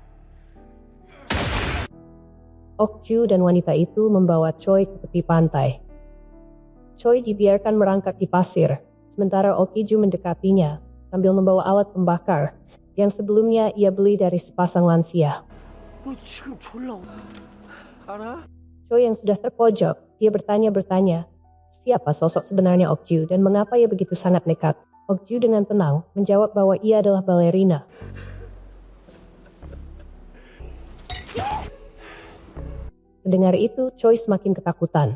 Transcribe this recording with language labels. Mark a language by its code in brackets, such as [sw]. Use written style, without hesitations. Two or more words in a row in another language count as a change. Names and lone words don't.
[id] Okju dan wanita itu membawa Choi ke tepi pantai. Choi dibiarkan merangkak di pasir, sementara Okju mendekatinya sambil membawa alat pembakar yang sebelumnya ia beli dari sepasang lansia. [ko] 너 지금 졸라 알아? [id] Choi yang sudah terpojok, dia bertanya-bertanya, siapa sosok sebenarnya Okju dan mengapa ia begitu sangat nekat? Okju dengan tenang menjawab bahwa ia adalah balerina. Mendengar itu, Choi semakin ketakutan.